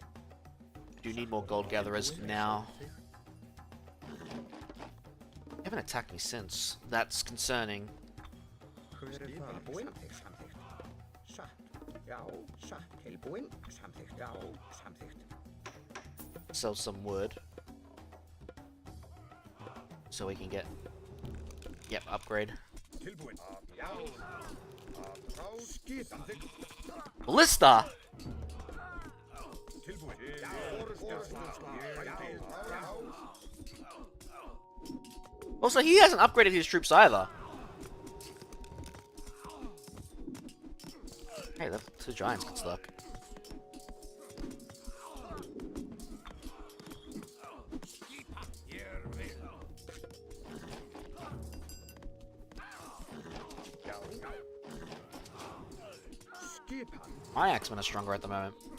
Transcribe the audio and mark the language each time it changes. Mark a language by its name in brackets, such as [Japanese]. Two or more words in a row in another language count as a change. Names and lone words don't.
[English] Do need more gold gatherers now. They haven't attacked me since. That's concerning. [Icelandic] Hver þar? Tilbúin. Samþykkt. Samþykkt. Satt. Já. Satt. Tilbúin. Samþykkt. Já. Samþykkt. [English] Sell some wood. So we can get... Yep, upgrade. [Icelandic] Tilbuen. Já. Skip. Samþykkt. [English] Ballista! [Icelandic] Tilbuen. Já. Ég vil. Já. [English] Also, he hasn't upgraded his troops either. Hey, the two giants got stuck. My Axemen are stronger at the moment.